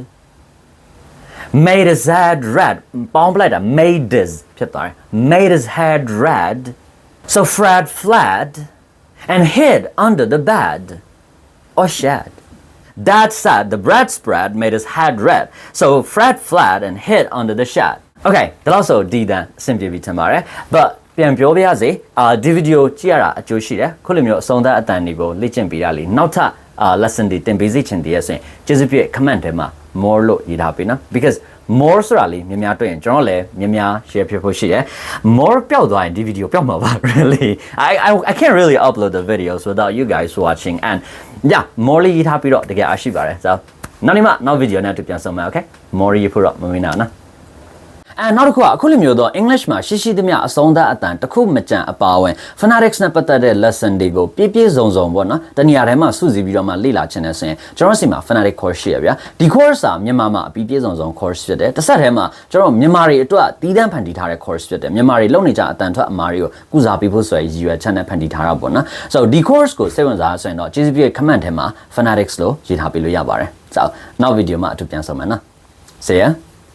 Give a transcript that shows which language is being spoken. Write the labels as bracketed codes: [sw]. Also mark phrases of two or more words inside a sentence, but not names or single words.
[en] Made his head red. Made his head red. So Fred fled and hid under the bed or shed. Dad said the bread spread made his head red. So Fred fled and hid under the shed. Okay, that also did that simply be tomorrow. [my] But ပြန်ပြောပြရစေဒီ video ကြည့်ရတာအကျိုးရှိတယ်ခုလိုမျိုးအဆုံးသတ်အတန်တွေကိုလေ့ကျင့်ပေးရလေနောက်ထပ်lesson တွေတင်ပေးစီချင်တယ်ဆိုရင်ကျေးဇူးပြု comment ထဲမှာ more လို့ရေးထားပေးနော် because more ဆိုတာလေများများတွေ့ရင်ကျွန်တော်လည်းများများ share ဖြစ်ဖို့ရှိတယ် more ပျောက်သွားရင်ဒီ video ပျောက်မှာပါ [en] really I can't really upload the videos without you guys watching and yeah [my] more လေးရေးထားပြီးတော့တကယ်အားရှိပါတယ် so နောက် video နဲ့တူပြန်ဆုံ မယ် okay more ရေးဖို့တော့မမေ့နော်နောက်တစ်ခုကအခုလိုမျိုးတော့ English မှာရှိသမျှအဆုံးသတ်အတန်တစ်ခုမကြံအပါဝင် Phonetics နဲ့ပတ်သက် တဲ့ lesson တွေကိုပြည့်စုံပေါ့နော်တနေရာထဲမှာစုစည်းပြီးတော့မှလေ့လာချင်တယ်ဆိုရင်ကျွန်တော်စီမှာ Phonetic Course ရှိရဗျာဒီ course ကမြန်မာမှာအပြည့်စုံ course ဖြစ်တယ်တစ်ဆက်တည်းမှာကျွန်တော်မြန်မာတွေအတွက်တီးတန်းဖန်တီးထားတဲ့ course ဖြစ်တယ်မြန်မာတွေလုံနေကြအတန်ထွက်အမားတွေကိုကုစားပေးဖို့ဆိုရည်ရွယ်ချက်နဲ့ဖန်တီးထားတာပေါ့နော် so ဒီ course ကိုစိတ်ဝင်စားဆိုရင်တော့ကျေးဇူးပြု comment ထဲမှာ Phonetics လို့ရေးထားပေးလို့ရပါတယ် so နောက် video မှာအတူပြန်ဆုံမယ်နော် [en] see ya